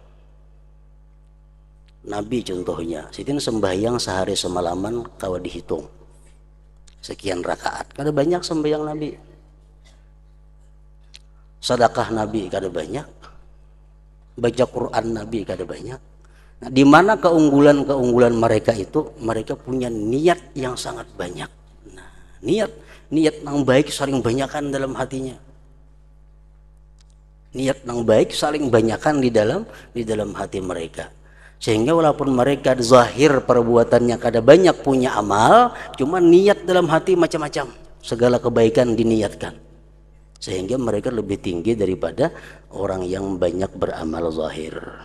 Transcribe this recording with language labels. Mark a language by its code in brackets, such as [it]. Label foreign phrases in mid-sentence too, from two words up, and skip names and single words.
[id] Nabi contohnya, sitin sembahyang sehari semalaman kawa dihitung sekian rakaat, kada banyak sembahyang Nabi. Sedekah Nabi kada banyak, baca Quran Nabi kada banyak. Nah, di mana keunggulan mereka itu? Mereka punya niat yang sangat banyak. Nah, niat yang baik saling banyakan dalam hatinya. Niat yang baik saling banyakan di dalam hati mereka. Sehingga walaupun mereka zahir perbuatannya kada banyak punya amal, cuma niat dalam hati macam-macam, segala kebaikan diniatkan, sehingga mereka lebih tinggi daripada orang yang banyak beramal zahir.